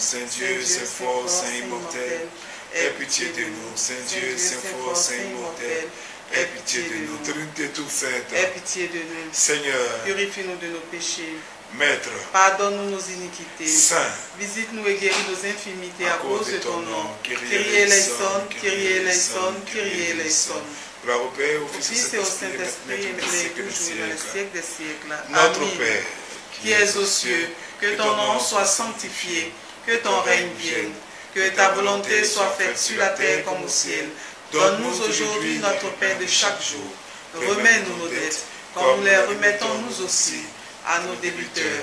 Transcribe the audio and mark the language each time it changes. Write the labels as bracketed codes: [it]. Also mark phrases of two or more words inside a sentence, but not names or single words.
[fr] Saint Dieu, Saint fort, Saint immortel, aie pitié de nous. Saint Dieu, Saint fort, Saint immortel, aie pitié de nous. Trinité toute sainte, aie pitié de nous. Seigneur, purifie-nous de nos péchés. Maître, pardonne-nous nos iniquités. Saint, visite-nous et guéris nos infimités à cause de ton nom. [el] Kyrie eleison, Kyrie eleison, Kyrie eleison. [fr] Gloire au Père, au Fils et au Saint-Esprit, et maintenant toujours dans les siècles des siècles. Notre Amen. Père, qui es aux cieux, que ton nom soit sanctifié, que ton règne vienne, que ta volonté soit faite sur la terre comme au ciel. Donne-nous aujourd'hui notre pain de chaque jour. Remets-nous nos dettes, comme nous les remettons nous aussi à nos débiteurs.